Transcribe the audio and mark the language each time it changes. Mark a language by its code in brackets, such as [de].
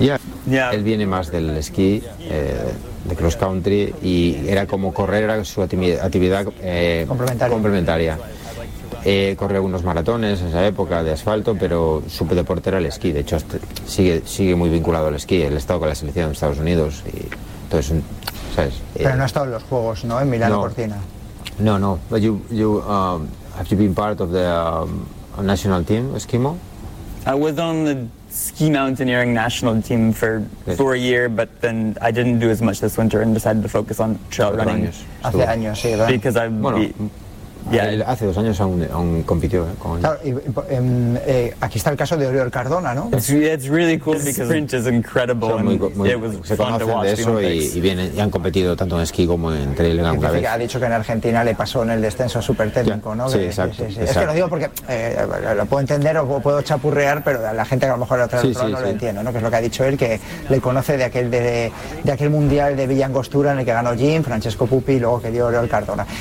[es] Él viene más del esquí, de cross country, y era como correr, era su actividad complementaria. Corría unos maratones en esa época de asfalto, pero su deporte era el esquí. De hecho, sigue muy vinculado al esquí. Él ha estado con la selección de Estados Unidos y entonces, ¿sabes? Pero no ha estado en los juegos, ¿no? En Milán Cortina. No. [en] But have you been part of the national team, Eskimo? I was on the ski mountaineering national team for a year, but then I didn't do as much this winter and decided to focus on trail running. [es] Hace años, sí, ¿verdad? [en] Because I've [es] Hace dos años aún compitió con él. Claro, aquí está el caso de Oriol Cardona, ¿no? [en] It's really cool because sprint is incredible. [es] Se conocen de eso y han competido tanto en esquí como en trail en alguna vez. Ha dicho que en Argentina le pasó en el descenso súper técnico, ¿no? Sí, exacto. Es que lo digo porque lo puedo entender o puedo chapurrear, pero la gente que a lo mejor lo entiendo, ¿no? Que es lo que ha dicho él, que le conoce de aquel mundial de Villangostura en el que ganó Jim, Francesco Pupi, y luego que dio Oriol Cardona.